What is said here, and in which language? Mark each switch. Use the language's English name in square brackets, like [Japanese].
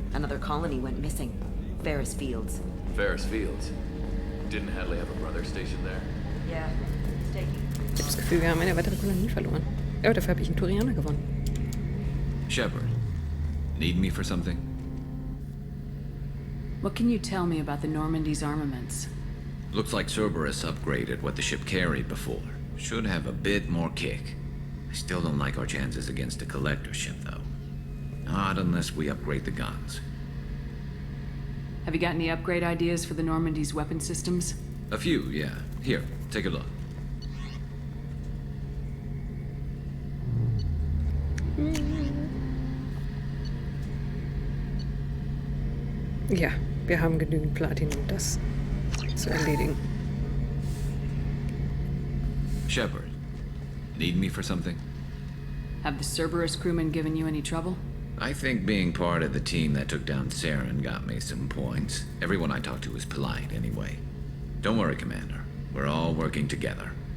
[English] Another colony went missing. Ferris Fields. Ferris Fields? Didn't Hadley have a brother stationed there? Yeah. [German] Ich habe das Gefühl, wir haben eine weitere Kolonie verloren. Aber dafür habe ich einen Turianer gewonnen. [English] Shepard, need me for something? What can you tell me about the Normandy's armaments? Looks like Cerberus upgraded what the ship carried before. Should have a bit more kick. I still don't like our chances against a collector ship, though. Not unless we upgrade the guns. Have you got any upgrade ideas for the Normandy's weapon systems? A few, yeah. Here, take a look. [German] Ja, wir haben genügend Platin, um das zu erledigen. [English] Shepard, need me for something? Have the Cerberus crewmen given you any trouble? I think being part of the team that took down Saren got me some points. Everyone I talked to was polite, anyway. Don't worry, Commander. We're all working together.